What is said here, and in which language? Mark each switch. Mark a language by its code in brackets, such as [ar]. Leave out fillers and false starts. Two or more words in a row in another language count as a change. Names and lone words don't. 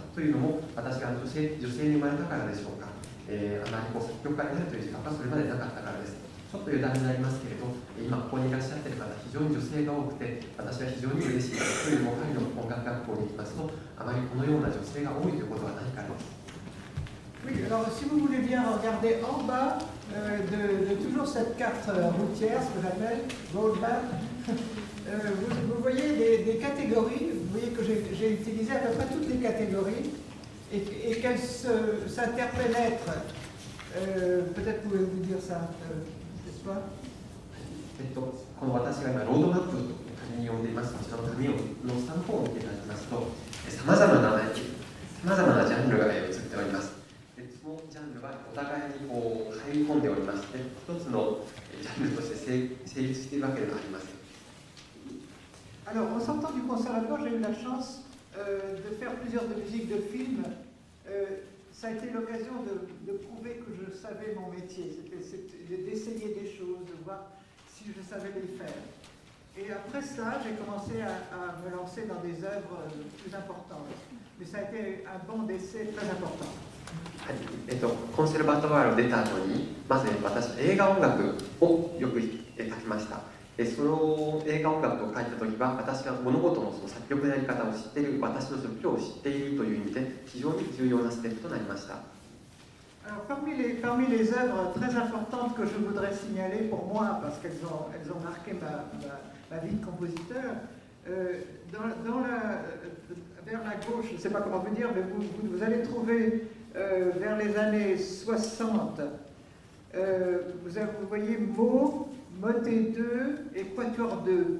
[ja] というのも、私が女性に生まれたからでしょうか。あまり作曲家になるという自覚はそれまでなかったからです。ちょっと余談になりますけれど、今ここにいらっしゃっている方、非常に女性が多くて、私は非常に嬉しいです。というのも、パリの音楽学校に行きますと、あまりこのような女性が多いということはないからです。 [fr] Oui, alors si vous voulez bien regarder en bas de toujours cette carte routière, ce que j'appelle [en] road map, [fr] vous voyez des catégories, vous voyez que j'ai utilisé à peu près toutes les catégories et qu'elles s'interpénètrent. Peut-être pouvez-vous dire ça, n'est-ce pas? [ja] この私が今ロードマップと紙に呼んでいます。こちらの紙の3本を見ていただきますと、さまざまなジャンルが映っております。そのジャンルはお互いに入り込んでおりまして、一つのジャンルとして成立しているわけではありません。 [fr] Alors, en sortant du conservatoire, j'ai eu la chance de faire plusieurs musiques de films. Ça a été l'occasion de prouver que je savais mon métier, d'essayer des choses, de voir si je savais les faire. Et après ça, j'ai commencé à me lancer dans des œuvres plus importantes. Mais ça a été un banc d'essai très important. [ja] コンセルバトワールを出た後に、まず私は映画音楽をよく書きました。その映画音楽を書いた時は、私が物事のその作曲のやり方を知っている、私の職業を知っているという意味で非常に重要なステップとなりました。 [fr] Alors, parmi les œuvres très importantes que je voudrais signaler pour moi, parce qu'elles ont marqué ma vie de compositeur, vers la gauche, je ne sais pas comment vous dire, mais vous allez trouver vers les années 60, vous voyez Motet 2 et Quatuor 2.